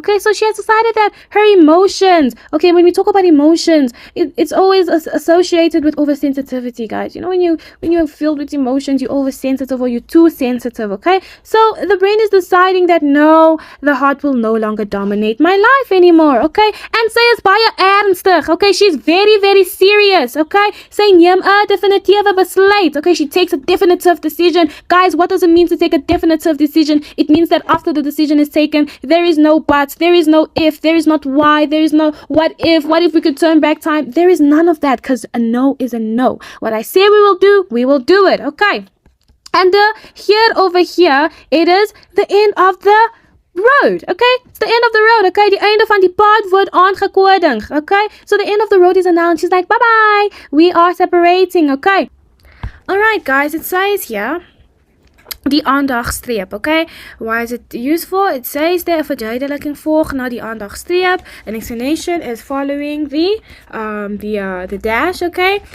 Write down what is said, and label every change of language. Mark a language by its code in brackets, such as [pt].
[en] Okay, so she has decided that her emotions, okay, when we talk about emotions, it's always associated with oversensitivity, guys. When you're filled with emotions, you're oversensitive or you're too sensitive, okay? So the brain is deciding that no, the heart will no longer dominate my life anymore, okay? And [af] sy is baie ernstig, [en] okay? She's very, very serious, okay? [af] Sy neem 'n definitiewe besluit, okay? [en] She takes a definitive decision. Guys, what does it mean to take a definitive decision? It means that after the decision is taken, there is no buts, there is no if, there is not why, there is no what if we could turn back time. There is none of that, because a no is a no. What I say we will do it, okay? And here over here, it is the end of the road, okay? It's the end of the road, okay? [af] Die einde van die pad word aangekondig, okay? [en] So the end of the road is announced. She's like, bye-bye, we are separating, okay? Alright, guys, it says here, die aandagstreep, okay? Why is it useful? It says there, [af] 'n verduideliking volg na die aandagstreep. [en] An explanation is following the dash, okay?